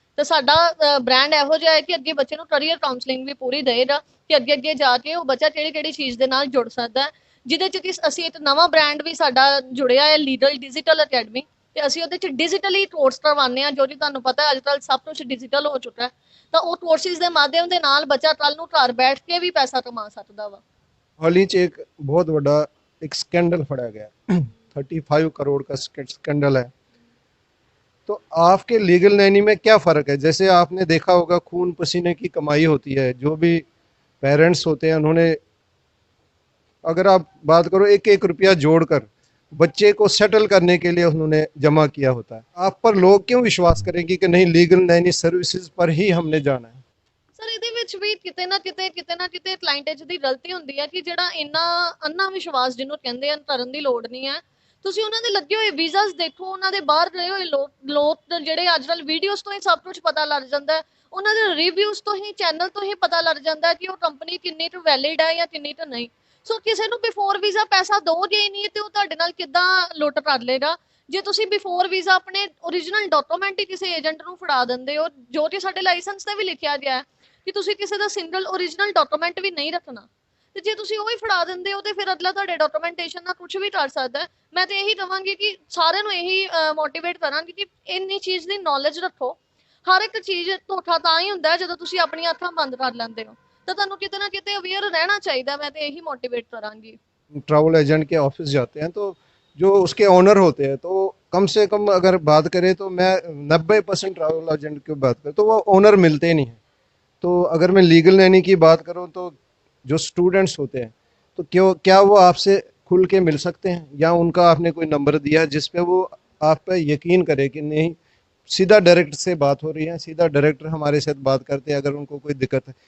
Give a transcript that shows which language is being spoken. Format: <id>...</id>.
<pa>ਤਾਂ ਸਾਡਾ ਬ੍ਰਾਂਡ ਇਹੋ ਜਿਹਾ ਹੈ ਕਿ ਅੱਗੇ ਬੱਚੇ ਨੂੰ ਕਰੀਅਰ ਕਾਉਂਸਲਿੰਗ ਵੀ ਪੂਰੀ ਦੇਗਾ ਕਿ ਅੱਗੇ ਅੱਗੇ ਜਾ ਕੇ ਉਹ ਬੱਚਾ ਕਿਹੜੀ ਕਿਹੜੀ ਚੀਜ਼ ਦੇ ਨਾਲ ਜੁੜ ਸਕਦਾ ਹੈ। ਜਿਹਦੇ 'ਚ ਕਿ ਅਸੀਂ ਇੱਕ ਨਵਾਂ ਬ੍ਰਾਂਡ ਵੀ ਸਾਡਾ ਜੁੜਿਆ ਹੈ, ਲੀਗਲ ਡਿਜੀਟਲ ਅਕੈਡਮੀ, ਤੇ ਅਸੀਂ ਉਹਦੇ 'ਚ ਡਿਜੀਟਲੀ ਕੋਰਸ ਕਰਵਾਉਂਦੇ ਹਾਂ, ਜੋ ਕਿ ਤੁਹਾਨੂੰ ਪਤਾ ਅੱਜ ਕੱਲ੍ਹ ਸਭ ਕੁਝ ਡਿਜੀਟਲ ਹੋ ਚੁੱਕਾ ਹੈ। ਤਾਂ ਉਹ ਕੋਰਸਿਸ ਦੇ ਮਾਧਿਅਮ ਦੇ ਨਾਲ ਬੱਚਾ ਕੱਲ੍ਹ ਨੂੰ ਘਰ ਬੈਠ ਕੇ ਵੀ ਪੈਸਾ ਕਮਾ ਸਕਦਾ ਵਾ।</pa> <hi>हाल ही च एक बहुत बड़ा एक स्कैंडल फड़ा गया 35 करोड़ का स्कैंडल है। तो आपके लीगल नैनी में क्या फ़र्क है? जैसे आपने देखा होगा खून पसीने की कमाई होती है, जो भी पेरेंट्स होते हैं उन्होंने, अगर आप बात करो, एक एक रुपया जोड़कर बच्चे को सेटल करने के लिए उन्होंने जमा किया होता है। आप पर लोग क्यों विश्वास करेंगे कि नहीं लीगल नैनी सर्विसेज पर ही हमने जाना है?</hi> <pa>ਸਰ ਇਹਦੇ ਵਿੱਚ ਵੀ ਕਿਤੇ ਨਾ ਕਿਤੇ ਕਲਾਇੰਟ ਦੀ ਗਲਤੀ ਹੁੰਦੀ ਹੈ ਕਿ ਜਿਹੜਾ ਇੰਨਾ ਅੰਨਾ ਵਿਸ਼ਵਾਸ ਜਿਹਨੂੰ ਕਹਿੰਦੇ ਆ ਕਰਨ ਦੀ ਲੋੜ ਨਹੀਂ ਹੈ। ਤੁਸੀਂ ਉਹਨਾਂ ਦੇ ਲੱਗੇ ਹੋਏ ਵੀਜ਼ਾਸ ਦੇਖੋ, ਉਹਨਾਂ ਦੇ ਬਾਹਰ ਗਏ ਹੋਏ ਲੋਕ ਜਿਹੜੇ ਅੱਜ ਕੱਲ੍ਹ ਵੀਡੀਓਜ਼ ਤੋਂ ਹੀ ਸਭ ਕੁਝ ਪਤਾ ਲੱਗ ਜਾਂਦਾ ਹੈ, ਉਹਨਾਂ ਦੇ ਰਿਵਿਊਜ਼ ਤੋਂ ਹੀ, ਚੈਨਲ ਤੋਂ ਹੀ ਪਤਾ ਲੱਗ ਜਾਂਦਾ ਹੈ ਕਿ ਉਹ ਕੰਪਨੀ ਕਿੰਨੀ ਕੁ ਵੈਲਿਡ ਹੈ ਜਾਂ ਕਿੰਨੀ ਕੁ ਨਹੀਂ। ਸੋ ਕਿਸੇ ਨੂੰ ਬਿਫੋਰ ਵੀਜ਼ਾ ਪੈਸਾ ਦੋਗੇ ਹੀ ਨਹੀਂ ਤੇ ਉਹ ਤੁਹਾਡੇ ਨਾਲ ਕਿੱਦਾਂ ਲੁੱਟ ਕਰ ਲੇਗਾ। ਜੇ ਤੁਸੀਂ ਬਿਫੋਰ ਵੀਜ਼ਾ ਆਪਣੇ ਓਰੀਜਨਲ ਡਾਕੂਮੈਂਟ ਹੀ ਕਿਸੇ ਏਜੰਟ ਨੂੰ ਫੜਾ ਦਿੰਦੇ ਹੋ, ਜੋ ਕਿ ਸਾਡੇ ਲਾਇਸੈਂਸ ਤੇ ਵੀ ਲਿਖਿਆ ਗਿਆ ਹੈ ਕਿ ਤੁਸੀਂ ਕਿਸੇ ਦਾ ਸਿੰਗਲ ਓਰੀਜਨਲ ਡਾਕੂਮੈਂਟ ਵੀ ਨਹੀਂ ਰੱਖਣਾ, ਤੇ ਜੇ ਤੁਸੀਂ ਉਹ ਹੀ ਫੜਾ ਦਿੰਦੇ ਹੋ ਤੇ ਫਿਰ ਅਗਲਾ ਤੁਹਾਡੇ ਡਾਕੂਮੈਂਟੇਸ਼ਨ ਨਾਲ ਕੁਝ ਵੀ ਕਰ ਸਕਦਾ ਹੈ। ਮੈਂ ਤੇ ਇਹੀ ਕਹਾਂਗੀ ਕਿ ਸਾਰਿਆਂ ਨੂੰ ਇਹੀ ਮੋਟੀਵੇਟ ਕਰਾਂਗੀ ਕਿ ਇੰਨੀ ਚੀਜ਼ ਦੀ ਨੌਲੇਜ ਰੱਖੋ। ਹਰ ਇੱਕ ਚੀਜ਼ ਧੋਖਾ ਤਾਂ ਹੀ ਹੁੰਦਾ ਜਦੋਂ ਤੁਸੀਂ ਆਪਣੀਆਂ ਅੱਖਾਂ ਬੰਦ ਕਰ ਲੈਂਦੇ ਹੋ, ਤਾਂ ਤੁਹਾਨੂੰ ਕਿਤੇ ਨਾ ਕਿਤੇ ਅਵੇਅਰ</pa> <hi>रहना चाहिए। मैं तो यही मोटिवेट करांगी। ट्रैवल एजेंट के ऑफिस जाते हैं तो जो उसके ओनर होते हैं, तो कम से कम अगर बात करें तो मैं 90% ट्रैवल एजेंट की बात करें तो वो ओनर मिलते ही नहीं है। तो अगर मैं लीगल नैनी की बात करूं तो जो स्टूडेंट्स होते हैं, तो क्यों क्या वो आपसे खुल के मिल सकते हैं, या उनका आपने कोई नंबर दिया जिस पे वो आप पे यकीन करे कि नहीं सीधा डायरेक्ट से बात हो रही है, सीधा डायरेक्टर हमारे साथ बात करते हैं अगर उनको कोई दिक्कत है?</hi>